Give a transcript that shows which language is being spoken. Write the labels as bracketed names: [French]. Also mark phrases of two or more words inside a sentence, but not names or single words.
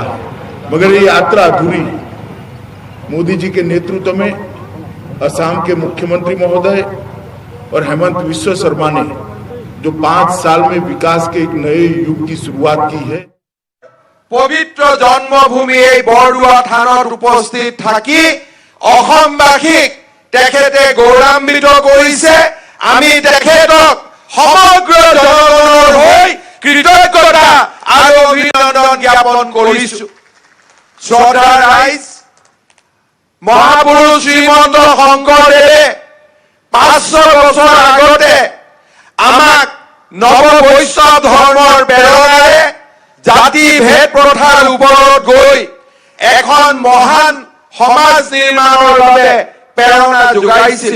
[Hindi] मगर ये यात्रा अधूरी। मोदी जी के नेतृत्व में असम के मुख्यमंत्री महोदय और हेमंत विश्व शर्मा ने जो 5 साल में विकास के एक नए युग की शुरुआत की है। पवित्र जन्मभूमि [Assamese] এই বৰদোৱা থানত উপস্থিত থাকি অসমবাসীক তেখেতে গৌৰৱান্বিত কৰিছে। আমি তেখেতক সমগ্ৰ জনগণৰ হৈ কৃতজ্ঞতা আৰু অভিনন্দন জ্ঞাপন কৰিছো। শ্ৰদ্ধা ৰাইজ, মহাপুৰুষ শ্ৰীমন্ত শংকৰদেৱে 500 বছৰ আগতে আমাক নৱ বৈষ্ণৱ ধৰ্মৰ প্ৰেৰণাৰে জাতি ভেদ প্ৰথাৰ ওপৰত গৈ এখন মহান সমাজ নিৰ্মাণৰ বাবে প্ৰেৰণা যোগাইছিল।